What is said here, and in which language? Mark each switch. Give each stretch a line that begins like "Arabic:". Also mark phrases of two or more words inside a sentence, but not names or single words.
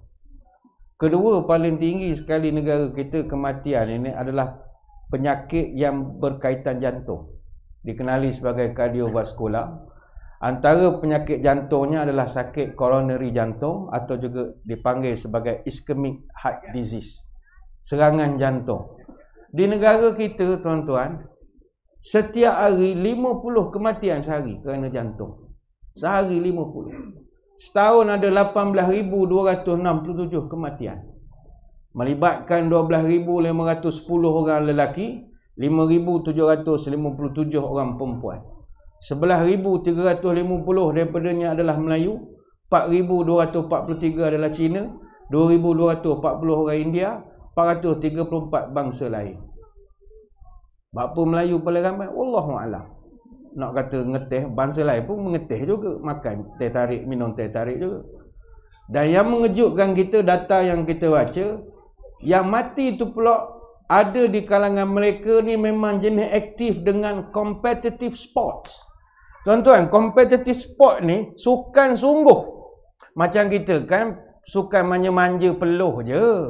Malay: Kedua paling tinggi sekali negara kita kematian ini adalah penyakit yang berkaitan jantung. Dikenali sebagai kardiovaskular. Antara penyakit jantungnya adalah sakit coronary jantung atau juga dipanggil sebagai
English: ischemic heart disease.
Malay: Serangan jantung. Di negara kita, tuan-tuan, setiap hari 50 kematian sehari kerana jantung. Sehari 50. Setahun ada 18,267 kematian. Melibatkan 12,510 orang lelaki, 5,757 orang perempuan. 11,350 daripadanya adalah Melayu, 4,243 adalah Cina, 2,240 orang India, 434 bangsa lain. Bapa Melayu paling ramai? Wallahualam. Nak kata ngeteh, bangsa lain pun mengeteh juga, makan teh tarik, minum teh tarik juga. Dan yang mengejutkan kita, data yang kita baca, yang mati tu pula ada di kalangan mereka ni memang jenis aktif dengan
English: competitive sports.
Malay: Tuan-tuan,
English: competitive sport
Malay: ni sukan sungguh. Macam kita kan sukan manja-manja peluh je.